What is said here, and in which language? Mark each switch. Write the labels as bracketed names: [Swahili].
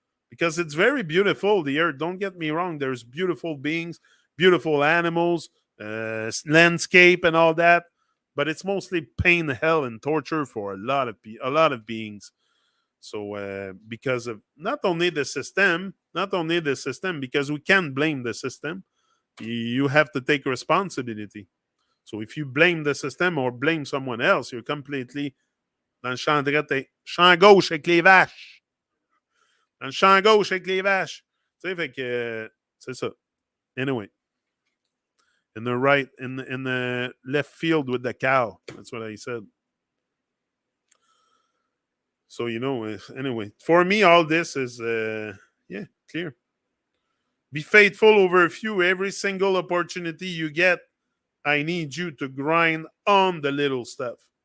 [English] Because it's very beautiful, the earth. Don't get me wrong. There's beautiful beings, beautiful animals, landscape, and all that. But it's mostly pain, hell, and torture for a lot of beings. So because of not only the system, because we can't blame the system. You have to take responsibility. So if you blame the system or blame someone else, you're completely [French] dans le champ droit, champ gauche avec les vaches. Dans le champ gauche avec les vaches. Tu sais, fait que c'est ça. [English] Anyway, in the left field with the cow. That's what I said. So anyway, for me, all this is yeah, clear. Be faithful over a few. Every single opportunity you get, I need you to grind on the little stuff.